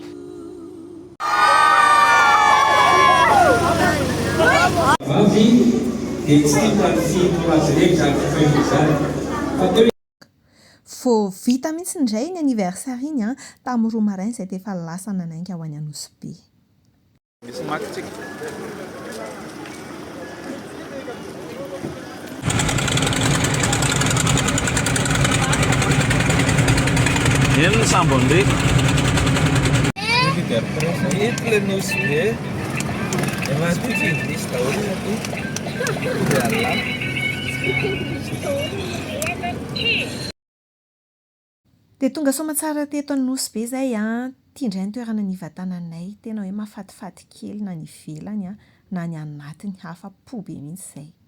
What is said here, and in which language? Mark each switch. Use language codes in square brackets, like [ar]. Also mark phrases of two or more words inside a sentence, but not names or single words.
[mg] Vao vita mihitsy indray ny anniversaire iny tamin'ny 2 maraina izay dia efa lasa nanainga ho any Anosibe. [pt] Ele não sabe onde é. Ele não se vê. É mais pequeno. Está olhando aqui. [mg] Dia tonga soamantsara teto Anosy be izay tia indray ny toerana nivatananay tena hoe mahafatifaty kely na ny ivelany na ny anatiny afa-po be mihitsy izay.